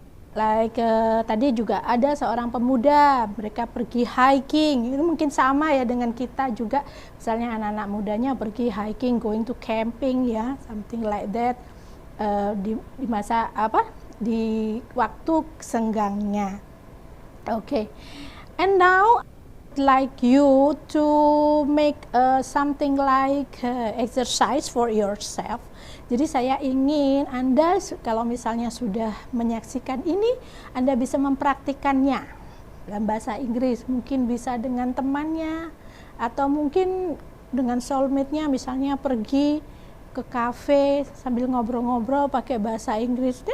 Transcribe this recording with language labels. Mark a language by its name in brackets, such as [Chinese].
[Indonesian] Tadi juga ada seorang pemuda, mereka pergi hiking, itu mungkin sama ya dengan kita juga, misalnya anak-anak mudanya pergi hiking, [English] going to camping [Indonesian] ya, [English] something like that, [Indonesian] di masa di waktu senggangnya. [English] Okay, and now I'd like you to make something like exercise for yourself. [Indonesian] Jadi saya ingin Anda kalau misalnya sudah menyaksikan ini, Anda bisa mempraktikannya dalam bahasa Inggris. Mungkin bisa dengan temannya, atau mungkin dengan soulmate-nya, misalnya pergi ke kafe sambil ngobrol-ngobrol pakai bahasa Inggris.